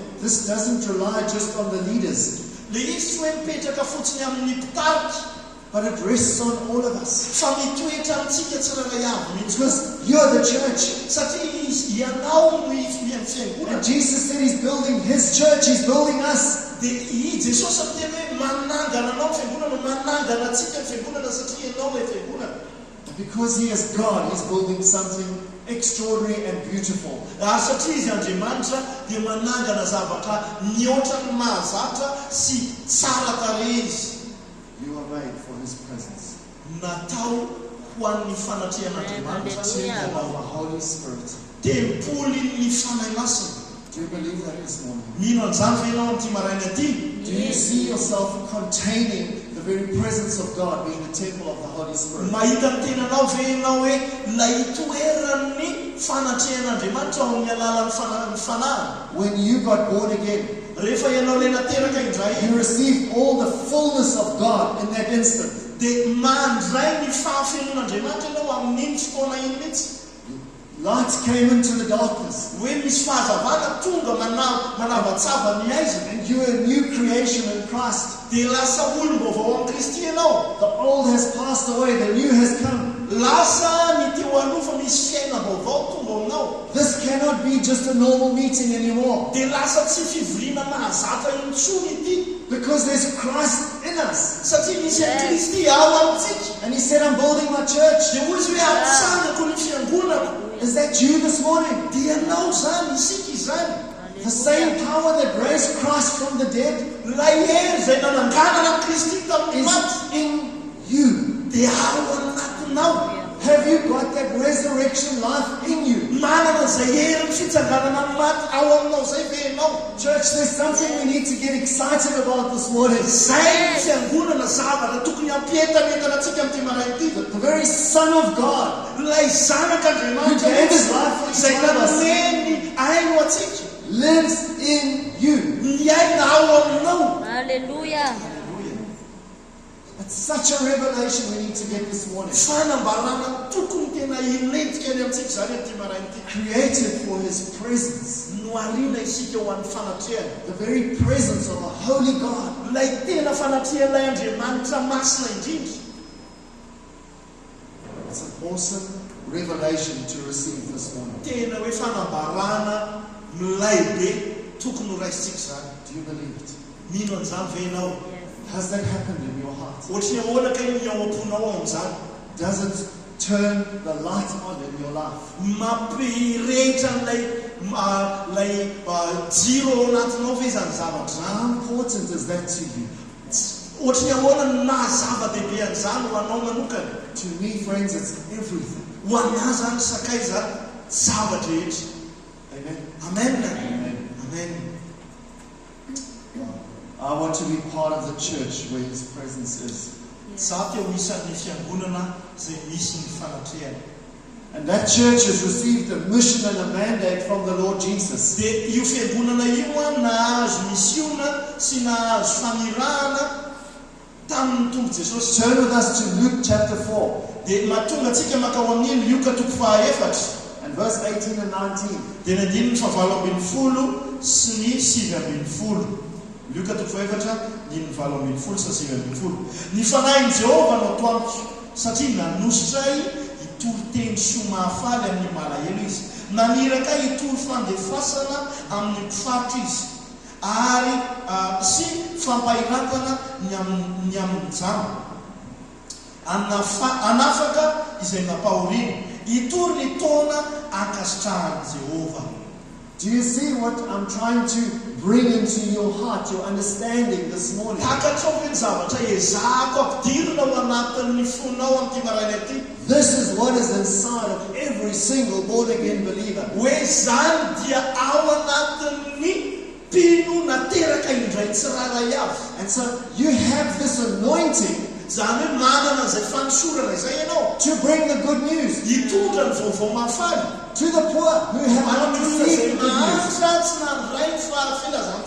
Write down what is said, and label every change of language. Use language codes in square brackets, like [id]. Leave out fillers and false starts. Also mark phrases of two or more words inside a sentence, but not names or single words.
[en] This doesn't rely just on the leaders, [mg] Le izy tsy hoe mipetraka fotsiny amin'ny mpitarika, [en] but it rests on all of us. [mg] fa mitoetra amintsika tsirairay avy mihitsy. [en] Because you're the church. [mg] Satria ianao no fiangonana. [en] And Jesus said He's building His church, He's building us. [mg] Dia Jesosy miteny hoe manangana anao ny fiangonana, manangana antsika ny fiangonana satria ianao ilay fiangonana. [en] And because He is God, He's building something extraordinary and beautiful. [mg] Ary satria izy Andriamanitra dia manangana zavatra mihoatra ny mahazatra sy tsara tarehy izy. [en] You are made for His presence. [mg] Natao ho an'ny fanatrehan'Andriamanitra [en] Temple of the Holy Spirit. [mg] tempoly ny fanahy masina. [en] Do you believe that this morning? [mg] Mino an'izany ve ianao amin'ity maraina ity? [en] Do you see yourself containing the very presence of God, being the temple of the Holy Spirit? [mg] Mahita ny tenanao ve ianao hoe ilay toeran'ny fanatrehan'Andriamanitra ao amin'ny alalan'ny fanahy? [en] When you got born again, [mg] Rehefa ianao le nateraka indray, [en] you received all the fullness of God in that instant. [mg] dia mandray ny fahafenon'Andriamanitra ianao amin'iny fotoana iny mihitsy. [en] Light came into the darkness, [mg] Hoe misy fahazavana tonga manavatsava ny aizina, [en] and you are a new creation in Christ. [mg] dia lasa olom-baovao amin'ny Kristy ianao. [en] The old has passed away, the new has come. [mg] Lasa ny teo aloha fa misy fiaina vaovao tonga aminao. [en] This cannot be just a normal meeting anymore, [mg] Dia lasa tsy fivoriana mahazatra intsony ity, [en] because there's Christ in us. [mg] satria misy an'i Kristy ao amintsika. [en] And He said, I'm building my church. [mg] Dia hoy izy hoe atsangako ny fiangonako. [en] Is that you this morning? [mg] Dia ianao zany, isika izany. [en] The same power that raised Christ from the dead [mg] Ilay hery izay nananganana Kristy tamin'ny [en] is [mg] maty [en] in you. [mg] dia ao anatinao. [en] Have you got that resurrection life in you? [mg] Manana izay hery ny fitsanganana ny maty ao aminao zay ve ianao? [en] Church, there's something we need to get excited about this morning. [mg] Zay ny fiangonana zavatra tokony ampietametana antsika amin'ity maraina ity. [en] The very Son of God, [mg] Ilay [en] who [mg] zanak'Andriamanitra [en] gave His life for [mg] izay [en] each one of us, [mg] nanome ny aino atsika, [en] lives in you. [mg] ny aina ao aminao. [en] Hallelujah. It's such a revelation we need to get this morning. [mg] Fanambarana tokony tena ilentika any amintsika zany amin'ity maraina ity. [en] Created for His presence. [mg] Noarina isika ho an'ny fanatrehana. [en] The very presence of a holy God. [mg] Ilay tena fanatrehan'ilay Andriamanitra masina indrindra. [en] It's an awesome revelation to receive this morning. [mg] Tena hoe fanambarana milaibe tokony ho raisitsika zany. [en] Do you believe it? [mg] Mino an'izany ve ianao? [en] Has that happened in your heart? [mg] Ohatra ny ahoana ka ny ao am-ponao amin'izany? [en] Does it turn the light on in your life? [mg] Mampirehitra n'ilay jiro ao anatinao ve zany zavatra zany? [en] How important is that to you? [mg] Ohatra ny ahoana no mahazava-dehibe an'izany ho anao manokana? [en] To me, friends, it's everything. [mg] Ho anahy zany sakaiza zavatra rehetra. [en] Amen. Amen. Amen. Amen. I want to be part of the church where His presence is. [mg] Za te ho isan'ny fiangonana izay misy ny fanatrehana. [en] And that church has received a mission and a mandate from the Lord Jesus. [mg] Dia io fiangonana io nahazo misiona sy nahazo fanirahana tamin'ny tombo Jesosy. [en] Turn with us to Luke chapter 4 [mg] Dia mahatonga antsika makao amin'ny Luka toko fahaefatra. [en] and verse 18 and 19. [mg] Dia ny andininy 17 sy ny 17. Luka toko fahaefatra, andininy 17 sy 17. Ny fanahin'i Jehovah no atoamiko, satria nanositray toroteny soa mahafaly amin'ny malahelo izy naniraka hitory fandefasana amin'ny mpifarotra izy ary sy fampahiratana ny amin'ny jano anafaka izay napahoriny hitory ny taona ankasitrahany Jehova. [en] Do you see what I'm trying to bring into your heart, your understanding this morning? This is what is inside of every single born again believer. And so you have this anointing to bring the good news to the poor who have not received the good news.